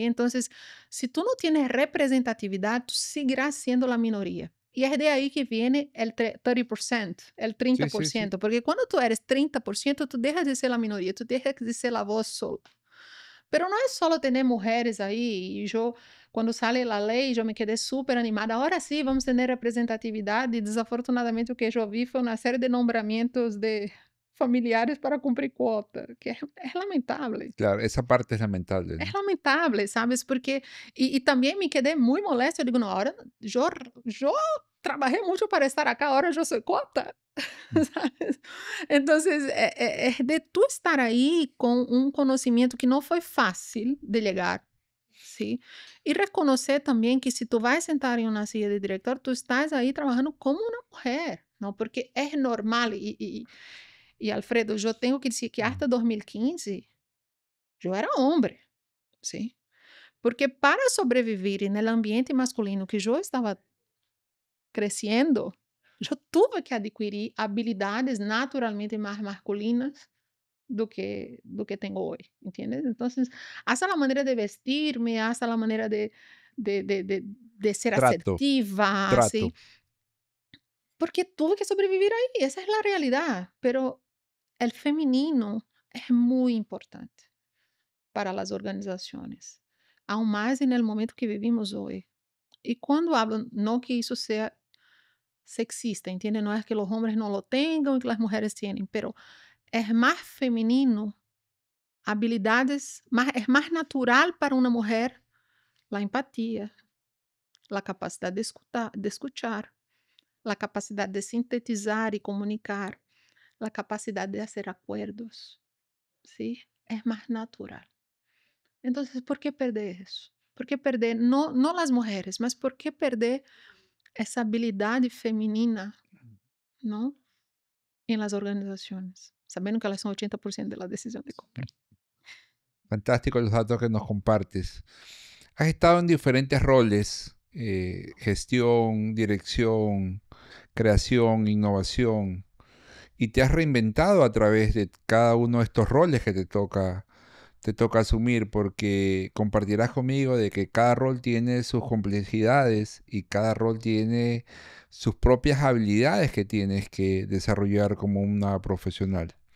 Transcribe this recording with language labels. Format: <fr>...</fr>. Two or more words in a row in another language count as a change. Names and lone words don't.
<es>Entonces, si tú no tienes representatividad, tú seguirás siendo la minoría. Y es de ahí que viene el 30%, el Sí, sí, sí. 30%, porque cuando tú eres 30%, tú dejas de ser la minoría, tú dejas de ser la voz sola. Pero no es solo tener mujeres ahí. Y yo,</es> <pt>Quando sale a lei, eu me quedei super animada. Agora sim, vamos ter representatividade. E desafortunadamente, o que eu vi foi uma série de nombramentos de familiares para cumprir quota, que é lamentável.</pt> <es>Claro, esa parte es lamentable,</es> <pt>É</pt> <es>¿no?</es> <pt>lamentável, sabes? Porque também me quedei muito molesta. Eu digo, não, agora eu trabalhei muito para estar aqui, agora eu sou cota. Mm.</pt> <es>¿Sabes? Entonces,</es> <pt>de tu estar aí com um conhecimento que não foi fácil de chegar, sim? E reconhecer também que se tu vai sentar em uma silla de diretor, tu estás aí trabalhando como uma mulher, não? Porque é normal. Alfredo, eu tenho que dizer que Mm. até 2015 eu era homem, sim? Porque para sobreviver no ambiente masculino que eu estava crescendo, eu tive que adquirir habilidades naturalmente mais masculinas do que tenho hoje,</pt> <es>¿entiendes? Entonces, hasta la manera de vestirme, hasta la manera de ser Trato, asertiva, trato. así, porque tuve que sobrevivir ahí, esa es la realidad, pero el feminino es muy importante para las organizaciones, aún más en el momento que vivimos hoy. Y cuando hablo, no que eso sea sexista, ¿entiendes? No es que los hombres no lo tengan y que las mujeres tienen, pero es más femenino habilidades,</es> <pt>é mais natural para uma mulher a empatia, a capacidade de escutar, a capacidade de sintetizar e comunicar, a capacidade de fazer acordos, ¿sí? É mais natural. Então, por que perder isso? Por que perder, não as mulheres, mas por que perder essa habilidade feminina, não? Em las organizações, sabendo que elas são 80% da decisão de compra.</pt> <es>Fantástico los datos que nos compartes. Has estado en diferentes roles, gestión, dirección, creación, innovación, y te has reinventado a través de cada uno de estos roles que te toca asumir, porque compartirás conmigo de que cada rol tiene sus complejidades y cada rol tiene sus propias habilidades que tienes que desarrollar como una profesional.</es>